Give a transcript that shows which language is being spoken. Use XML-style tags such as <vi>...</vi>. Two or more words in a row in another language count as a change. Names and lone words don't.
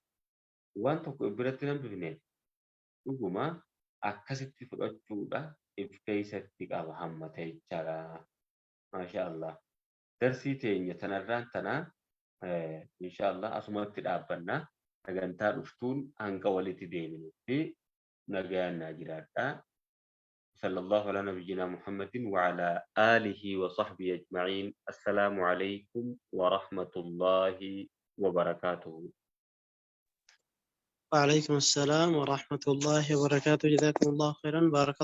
<om>Waan tokko biratti nan bifne dhuguma akkasitti fudhachuudha if keessatti qaba hammata jechaadha.</om> <ar>ما شاء الله.</ar> <om>Darsii teenya tanarraan tanaa</om> <ar>إن شاء الله</ar> <om>asumatti dhaabbannaa. Sagantaa dhuftuun hanga walitti deeminu fi nagayaan naa jiraadha.</om> <ar>صلى الله على نبينا محمد وعلى آله وصحبه أجمعين. السلام عليكم ورحمة الله وبركاته. وعليكم السلام ورحمة الله وبركاته. جزاكم الله خيرا. بارك الله</ar>